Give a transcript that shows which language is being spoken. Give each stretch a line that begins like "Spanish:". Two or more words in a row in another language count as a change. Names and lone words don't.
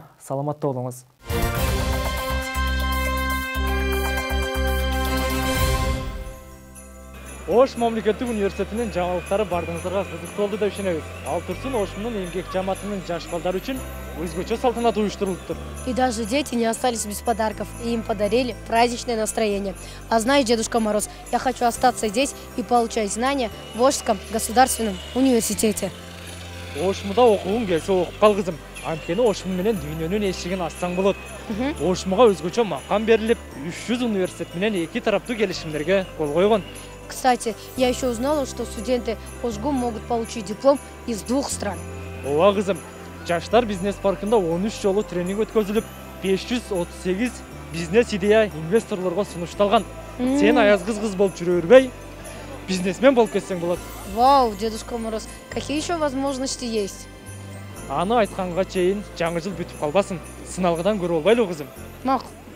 Kyrgyz: Саламатта болуңуз. Ош мамлекеттик университетинин жаңылыктары бардыгыңыздарга кызыктуу болду деп ишенебиз. Ал турсун Ошмунун эмгек жамаатынын жаш балдар үчүн өзгөчө салтанат уюштурулуптур.
Russian: И даже дети не остались без подарков, и им подарили праздничное настроение. А знаешь, Дедушка Мороз, я хочу остаться здесь и получать знания в Ошском государственном университете.
Kyrgyz: Ошмуда окугуң келсе окуп кал кызым. Анткени Ошмун менен дүйнөнүн эшигин ачсаң болот. Ошмуга өзгөчө макам берилип, 300 университет менен эки тараптуу келишимдерге кол койгон.
Russian: Кстати, я еще узнала, что студенты Ошгум могут получить диплом из 2 стран.
Kyrgyz: Ооба кызым, Жаштар бизнес паркында 13 жолу тренинг өткөзүлүп, 538 бизнес идея инвесторлорго сунушталган. Сен аяз кыз болуп жүрө бербей, бизнесмен болуп кетсең болот.
Russian: Вау, Дедушка Мороз, какие еще возможности есть?
Kyrgyz: Аны айтканга чейин жаңы жыл бүтүп калбасын. Сыналгыдан көрө болбойлу кызым. Макул.